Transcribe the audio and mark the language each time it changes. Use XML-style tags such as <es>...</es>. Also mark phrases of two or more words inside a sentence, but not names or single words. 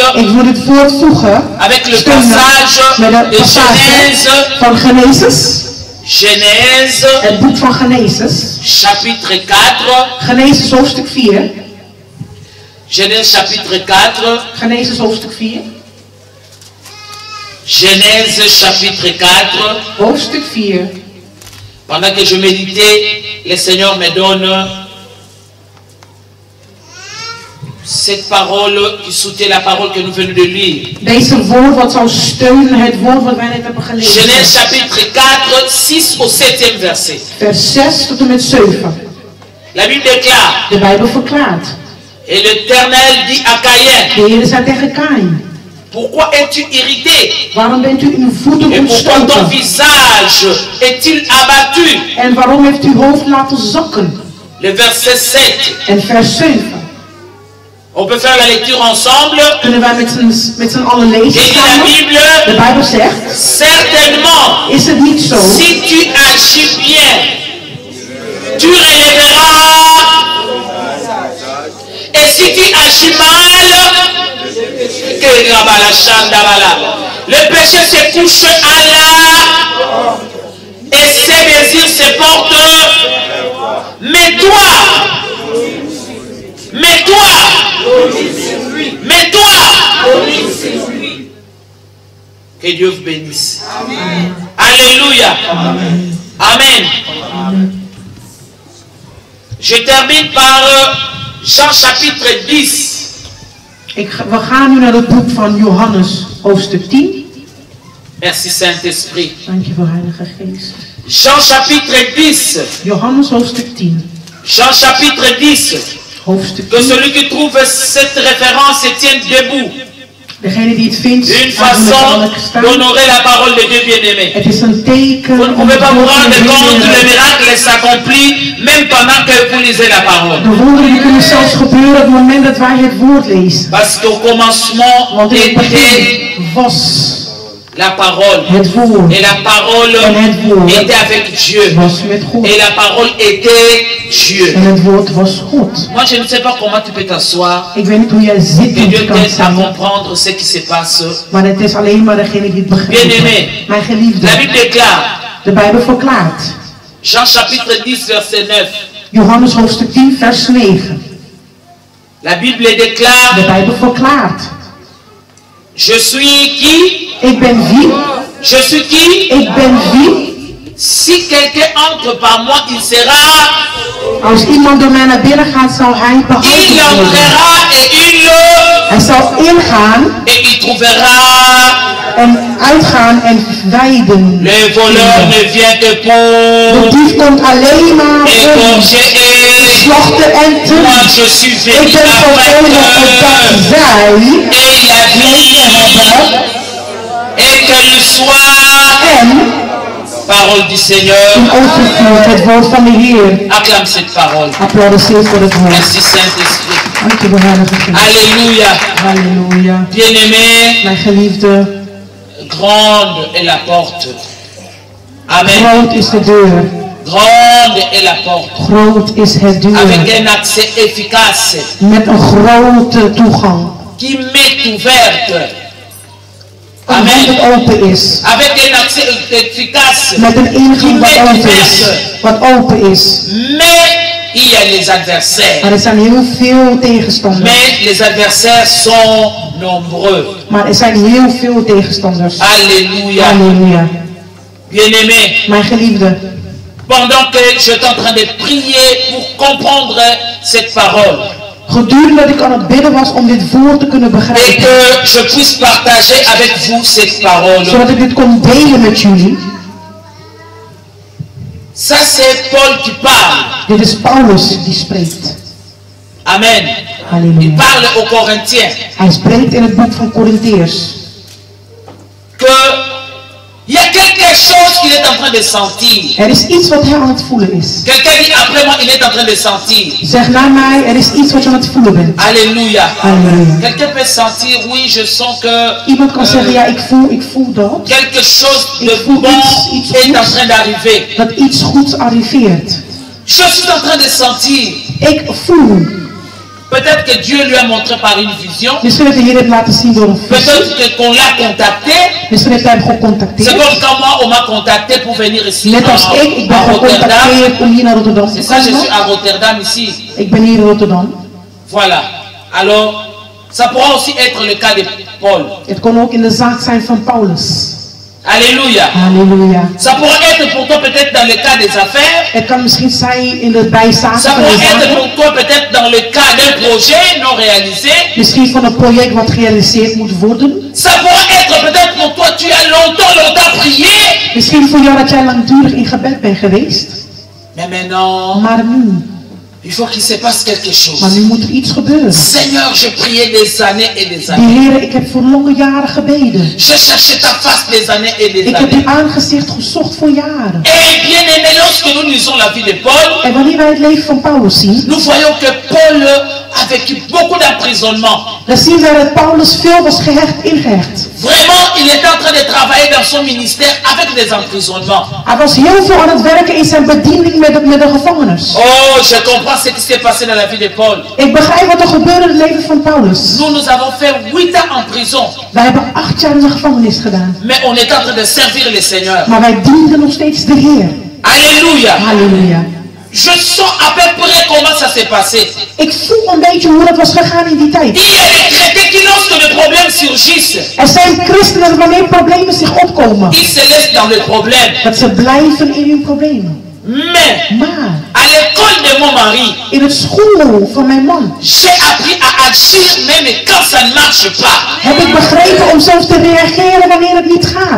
<nl>Ik wil het woord voegen</nl> <fr>avec le</fr> <nl>steunen</nl> <fr>passage</fr> <nl>met het de</nl> <fr>passage Genèse,</fr> <nl>van Genesis.</nl> <fr>Genèse,</fr> <nl>Het boek van Genesis.</nl> <fr>chapitre 4.</fr> <nl>Genesis hoofdstuk 4.</nl> <fr>Genèse chapitre 4.</fr> <nl>Genesis hoofdstuk 4.</nl> <fr>Genèse chapitre 4.</fr> <nl>Hoofdstuk 4.</nl> <fr>Pendant que je méditais, le Seigneur me donne cette parole qui soutient la parole que nous venons de lire.</fr> <nl>Deze woord wat zou steunen het woord wat wij net hebben gelezen.</nl> <fr>Genèse chapitre 4, 6 au 7e verset.</fr> <nl>Vers 6 tot en met 7.</nl> <fr>La Bible déclare,</fr> <nl>De Bijbel verklaart.</nl> <fr>et l'Éternel dit à Caïn,</fr> <nl>De Heer zei tegen Kaïn.</nl> <fr>pourquoi es-tu irrité?</fr> <nl>Waarom bent u uw voeten</nl> <fr>Et pourquoi ton</fr> <nl>ontstoken?</nl> <fr>visage est-il abattu?</fr> <nl>En waarom heeft u hoofd laten zakken?</nl> <fr>Le verset 7.</fr> <nl>En vers 7.</nl> <fr>On peut faire la lecture ensemble.</fr> <nl>Kunnen wij met z'n allen</nl> <fr>Et</fr> <nl>lezen</nl> <fr>dit la</fr> <nl>samen?</nl> <fr>Bible,</fr> <nl>De Bijbel zegt,</nl> <fr>certainement,</fr> <nl>is het niet zo?</nl> <fr>si tu agis bien, tu relèveras. Et si tu agis mal, le péché se couche à l'art et ses désirs se portent. Mais toi, que Dieu vous bénisse. Amen. Alléluia. Amen. Amen. Je termine par Jean chapitre 10.</fr> <nl>We gaan nu naar het boek van Johannes, hoofdstuk 10.</nl> <fr>Merci Saint-Esprit.</fr> <nl>Dank je voor Heilige Geest.</nl> <fr>Jean chapitre 10.</fr> <nl>Johannes, hoofdstuk 10.</nl> <fr>Jean chapitre 10.</fr> <nl>Hoofdstuk</nl> <fr>Que</fr> <nl>10.</nl> <fr>celui qui trouve cette référence se tienne debout.</fr> <nl>Degene die het vindt,</nl> <fr>Une</fr> <nl>gaat</nl> <fr>façon</fr> <nl>met staan.</nl> <fr>d'honorer la parole de Dieu bien-aimé.</fr> <nl>Het is een teken.</nl> <fr>Vous ne</fr> <nl>om</nl> <fr>pouvez pas vous</fr> <nl>het woord</nl> <fr>rendre</fr> <nl>te</nl> <fr>compte, le</fr> <nl>herinneren.</nl> <fr>miracle s'accomplit même pendant que vous lisez la parole.</fr> <nl>De wonderen die kunnen zelfs gebeuren op het moment dat wij het woord lezen.</nl> <fr>Parce qu'au commencement</fr> <nl>Want in het</nl> <fr>était</fr> <nl>begin was</nl> <fr>la parole.</fr> <nl>het woord.</nl> <fr>Et la parole</fr> <nl>En het woord</nl> <fr>était avec Dieu.</fr> <nl>was met God.</nl> <fr>Et la parole était Dieu.</fr> <nl>En het woord was God.</nl> <fr>Moi, je ne sais pas comment tu peux t'asseoir.</fr> <nl>Ik weet niet hoe jij zit</nl> <fr>Que</fr> <nl>en</nl> <fr>Dieu</fr> <nl>kan</nl> <fr>t'aide à</fr> <nl>staan.</nl> <fr>comprendre ce qui se passe.</fr> <nl>Maar het is alleen maar degene die het begrijpt.</nl> <fr>Bien-aimé.</fr> <nl>Mijn geliefde.</nl> <fr>La Bible déclare,</fr> <nl>De Bijbel verklaart.</nl> <fr>Jean chapitre 10, verset 9.</fr> <nl>Johannes hoofdstuk 10 vers 9.</nl> <fr>La Bible</fr> <nl>De</nl> <fr>déclare,</fr> <nl>Bijbel verklaart.</nl> <fr>je suis qui?</fr> <nl>Ik ben wie?</nl> <fr>Je suis qui?</fr> <nl>Ik ben wie?</nl> <fr>Si quelqu'un entre par moi, il sera,</fr> <nl>Als iemand door mij naar binnen gaat, zal hij</nl> <fr>il</fr> <nl>behouden worden.</nl> <fr>entrera et</fr> <nl>Hij zal ingaan</nl> <fr>il trouvera.</fr> <nl>en uitgaan en wijden.</nl> <fr>Le voleur ne vient que</fr> <nl>De</nl> <fr>pour</fr> <nl>dief komt alleen maar om</nl> <fr>égorger et</fr> <nl>slachten en te</nl> <fr>moi je suis</fr> <nl>Ik</nl> <fr>venu</fr> <nl>ben gekomen opdat zij</nl> <fr>et la</fr> <nl>leven</nl> <fr>vie</fr> <nl>hebben</nl> <fr>et qu'elle soit.</fr> <nl>en</nl> <fr>Parole du Seigneur.</fr> <nl>in overvloed het woord van de Heer.</nl> <fr>Acclame cette parole.</fr> <nl>Applaudisseer voor het woord.</nl> <fr>Merci Saint-Esprit.</fr> <nl>Dank je, Heilige Geest.</nl> <fr>Alléluia.</fr> <nl>Halleluja.</nl> <fr>Bien-aimé,</fr> <nl>Mijn geliefde,</nl> <fr>grande est la porte. Amen.</fr> <nl>groot is de deur.</nl> <fr>Grande est la porte.</fr> <nl>Groot is het</nl> <fr>Avec</fr> <nl>deur.</nl> <fr>un accès efficace</fr> <nl>Met een grote toegang.</nl> <fr>qui m'est ouverte.</fr> <nl>Omdat het Amen. open is.</nl> <fr>Avec un accès efficace</fr> <nl>Met een</nl> <fr>qui</fr> <nl>ingang wat</nl> <fr>m'est</fr> <nl>open is.</nl> <fr>ouverte.</fr> <nl>Wat open is.</nl> <fr>Mais il y a les adversaires.</fr> <nl>Maar er zijn heel veel tegenstanders.</nl> <fr>Mais les adversaires sont nombreux.</fr> <nl>Maar er zijn heel veel tegenstanders.</nl> <fr>Alléluia.</fr> <nl>Halleluja.</nl> <fr>Bien-aimé,</fr> <nl>Mijn geliefde.</nl> <fr>pendant que je suis en train de prier pour comprendre cette parole</fr> <nl>Gedurende dat ik aan het bidden was om dit woord te kunnen</nl> <fr>et</fr> <nl>begrijpen.</nl> <fr>que je puisse partager avec vous cette parole,</fr> <nl>Zodat ik dit kon delen met jullie.</nl> <fr>ça c'est Paul qui parle.</fr> <nl>Dit is Paulus die spreekt.</nl> <fr>Amen. Il</fr> <nl>Halleluja.</nl> <fr>parle aux Corinthiens</fr> <nl>Hij spreekt in het boek van Korintheërs.</nl> <fr>que il y a quelqu'un quelque chose qu'il est en train de sentir.</fr> <nl>Er is iets wat hij aan het voelen is.</nl> <fr>Quelqu'un dit après moi, il est en train de sentir.</fr> <nl>Zeg na mij, er is iets wat je aan het voelen bent.</nl> <fr>Alléluia.</fr> <nl>Halleluja.</nl> <fr>Quelqu'un peut sentir, oui, je sens que</fr> <nl>Iemand kan zeggen, ja, ik voel dat.</nl> <fr>quelque chose</fr> <nl>Ik</nl> <fr>de</fr> <nl>voel</nl> <fr>bon</fr> <nl>iets</nl> <fr>est en</fr> <nl>goeds.</nl> <fr>train d'arriver.</fr> <nl>Dat iets goeds arriveert.</nl> <fr>Je suis en train de sentir.</fr> <nl>Ik voel.</nl> <fr>Peut-être que Dieu lui a montré par une vision.</fr> <nl>Misschien heeft de Heer het laten zien door een visie.</nl> <fr>Peut-être qu'on l'a contacté.</fr> <nl>Misschien heeft hij hem</nl> <fr>C'est</fr> <nl>gecontacteerd.</nl> <fr>comme quand moi, on m'a contacté pour venir ici</fr> <nl>Net als ik ben</nl> <fr>à Rotterdam.</fr> <nl>gecontacteerd om hier naar Rotterdam te</nl> <fr>C'est ça, je suis</fr> <nl>komen.</nl> <fr>à Rotterdam ici.</fr> <nl>Ik ben hier in Rotterdam.</nl> <fr>Voilà. Alors, ça pourra aussi être le cas de Paul.</fr> <nl>Het kon ook in de zaak zijn van Paulus.</nl> <fr>Alléluia.</fr> <nl>Halleluja.</nl> <fr>Ça pourra être pour toi peut-être dans le cas des affaires.</fr> <nl>Het kan misschien zijn in de bijzaken</nl> <fr>Ça</fr> <nl>van</nl> <fr>pourra</fr> <nl>de</nl> <fr>être</fr> <nl>zaken.</nl> <fr>pour toi peut-être dans le cas d'un projet non réalisé.</fr> <nl>Misschien van een project wat gerealiseerd moet worden.</nl> <fr>Ça pourra être peut-être pour toi, tu as longtemps prié.</fr> <nl>Misschien voor jou dat jij langdurig in gebed bent geweest.</nl> <fr>Mais maintenant,</fr> <nl>Maar nu.</nl> <fr>il faut qu'il se passe quelque chose.</fr> <nl>Maar nu moet er iets gebeuren.</nl> <fr>Seigneur, je priais des années et des</fr> <nl>Die</nl> <fr>années.</fr> <nl>Heer, ik heb voor lange jaren gebeden.</nl> <fr>Je cherchais ta face des années et des</fr> <nl>Ik heb</nl> <fr>années.</fr> <nl>uw aangezicht gezocht voor jaren.</nl> <fr>Et bien aimé, lorsque nous lisons la vie de Paul,</fr> <nl>En wanneer wij het leven van Paulus zien,</nl> <fr>nous voyons que Paul a vécu beaucoup d'emprisonnement.</fr> <nl>dan zien wij dat Paulus veel was ingehecht.</nl> <fr>Vraiment, il était en train de travailler dans son ministère avec des emprisonnements.</fr> <nl>Hij was heel veel aan het werken in zijn bediening met de gevangenis.</nl> <fr>Oh, je comprends ce qui s'est passé dans la vie de Paul.</fr> <nl>Ik begrijp wat er gebeurde in het leven van Paulus.</nl> <fr>Nous avons fait 8 ans en prison,</fr> <nl>Wij hebben 8 jaar in de gevangenis gedaan.</nl> <fr>mais on est en train de servir le Seigneur.</fr> <nl>Maar wij dienden nog steeds de Heer.</nl> <fr>Alléluia.</fr> <nl>Halleluja.</nl> <fr>Je sens à peu près comment ça s'est passé.</fr> <nl>Ik voel een beetje hoe dat was gegaan in die tijd.</nl> <fr>Il y a des chrétiens qui, lorsque les problèmes surgissent,</fr> <nl>Er zijn christenen dat wanneer problemen zich opkomen,</nl> <fr>ils se laissent dans le problème.</fr> <nl>dat ze blijven in hun problemen.</nl> <fr>Mais</fr> <nl>Maar</nl> <fr>à l'école de mon mari,</fr> <nl>in het school van mijn man</nl> <fr>j'ai appris à agir même quand ça ne marche pas.</fr> <nl>heb ik begrepen om zelfs te reageren wanneer het niet gaat.</nl>